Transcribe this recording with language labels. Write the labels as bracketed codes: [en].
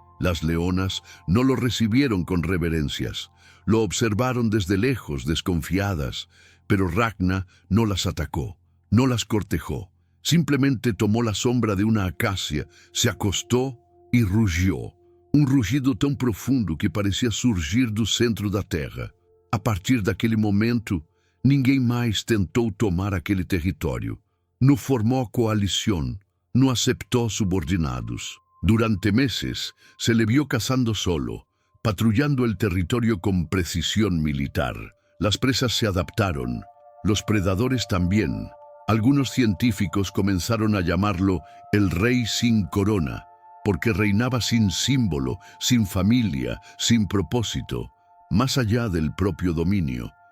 [es] Las leonas no lo recibieron con reverencias. Lo observaron desde lejos, desconfiadas. Pero Ragnar no las atacó, no las cortejó. Simplemente tomó la sombra de una acacia, se acostó y rugió. Un rugido [pt] tão profundo que parecia surgir do centro da terra. A partir daquele momento, ninguém mais tentou tomar aquele território. [es] No formó coalición, no aceptó subordinados. Durante meses se le vio cazando solo, patrullando el territorio con precisión militar. Las presas se adaptaron, los predadores también. Algunos científicos comenzaron a llamarlo el rey sin corona, porque reinaba sin símbolo, sin familia, sin propósito, más allá del propio dominio.